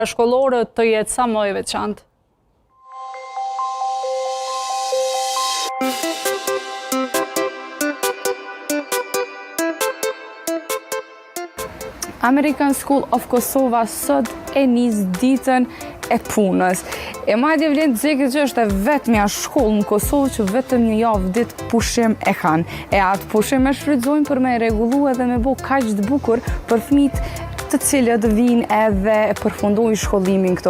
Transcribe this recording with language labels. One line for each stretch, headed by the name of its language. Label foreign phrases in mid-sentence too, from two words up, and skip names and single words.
Albanian: shkollore të jetë sa më e veçantë. American School of Kosova sot e nis ditën e punës. E madje vlen të zgjekë që është e vetmja shkollë në Kosovë që vetëm një javë ditë pushim e kanë. E atë pushim e shfrytëzojnë për me rregullu edhe me bo kaq të bukur për fëmijët të cilët vinë edhe përfundojnë shkollimin këto.